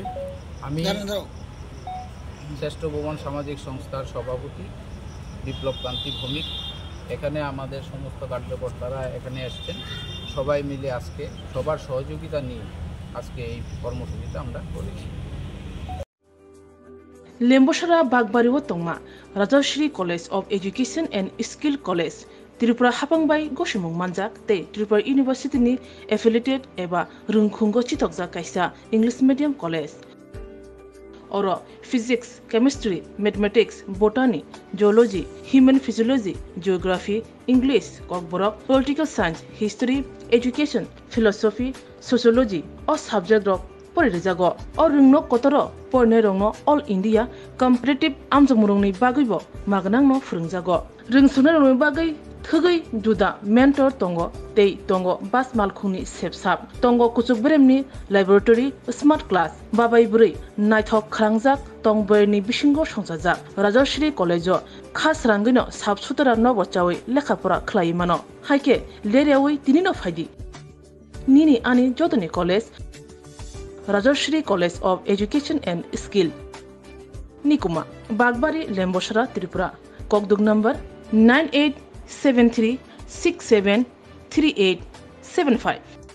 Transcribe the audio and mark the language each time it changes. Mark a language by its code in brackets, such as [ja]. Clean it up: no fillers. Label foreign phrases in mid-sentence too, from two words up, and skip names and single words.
[bn] আমি শ্রেষ্ঠ ভুবন সামাজিক সংস্থার সভাপতি বিপ্লব কান্তি ভৌমিক। এখানে আমাদের সমস্ত কার্যকর্তারা এখানে এসেছেন, সবাই মিলে আজকে সবার সহযোগিতা নিয়ে আজকে এই কর্মসূচিটা আমরা করেছি। [trp] लेम्बोसरा बागबारी तंगमा राजश्री कॉलेज ऑफ एजुकेशन एंड स्किल कॉलेज त्रिपुरा हापांबाई गसुमुं मानजाक ते त्रिपुरा यूनिवर्सिटी नि एफिलिएटेड एबा रुंखुंगो चितकजा कायसा [en] English medium college [trp] और फिजिक्स, [en] Chemistry, Mathematics, Botany, Geology, Human Physiology, Geography, English, Kokborok, Political Science, History, Education, Philosophy, Sociology and subject [trp] रक परिजागो और रुंगनो कतर पढ़ने रंगनो [en] All India competitive [trp] आमजमुरंनि बागैबो मागनांनो फोरोंजागो रोंसुनो रंगनि बागै थगै जुदा मेंटर तंगो तै तंगो बास मालखुंनि सेबसाब तंगो कुचुकब्रेमनि लैबोरेटरी [en] smart class [trp] बाबाय बुरै नायथक खालांजाक तंबरनि बिसिंगो संसाजाक राजश्री कॉलेजो खास रांगैनो साबसुतरा नबचावै लेखाफोरा खलायमानो हायके लेरेवै तिनिनो फायदि निनि आनि जतनि कॉलेज राजश्री कॉलेज ऑफ एजुकेशन एंड स्किल निकुमा बागबारी लेम्बोसरा त्रिपुरा ककदुग नंबर 9873673875।